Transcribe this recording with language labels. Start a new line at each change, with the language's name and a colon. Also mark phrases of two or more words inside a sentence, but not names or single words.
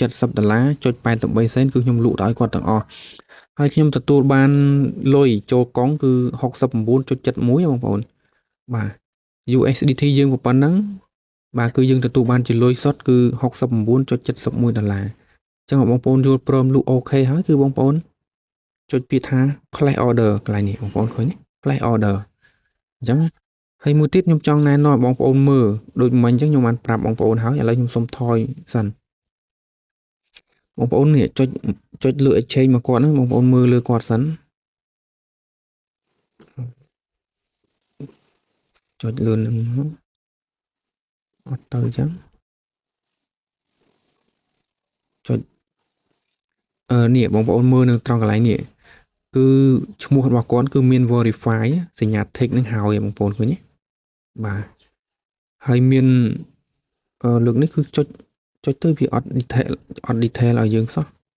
Khmer: $70ចុច83សេនគឺខ្ញុំលក់ទៅឲ្យគាត់ទាំងអស់ហើយខ្ញុំទទួលបានលុយចូលកង់គឺ69.71បងប្អូនបាទ USDT យើងប៉ុណ្ណឹងបាទគឺយើងទទួលបានជាលុយសុទ្ធគឺ$69.71អញ្ចឹងបងប្អូនយល់ព្រមលក់អូខេហើយគឺបងប្អូនចុចពាក្យថា
English: place order
Khmer: កន្លែងនេះបងប្អូនឃើញទេ
English: place order
Khmer: អញ្ចឹងហើយមួយទៀតខ្ញុំចង់ណែនាំបងប្អូនមើលដូចមិញអញ្ចឹងខ្ញុំបានប្រាប់បងប្អូនហើយឥឡូវខ្ញុំសុំថយសិនបងប្អូននេះចុចលើ exchange មកគាត់ហ្នឹងបងប្អូនមើលលើគាត់សិន ចុចលឿនហ្នឹងអត់ទៅអញ្ចឹងចុចនេះបងប្អូនមើលនៅត្រង់កន្លែងនេះគឺឈ្មោះរបស់គាត់គឺមាន verify សញ្ញា tick នឹងហើយបងប្អូនឃើញទេបាទហើយមានលើកនេះគឺចុចទៅវាអត់ detail ឲ្យយើងសោះ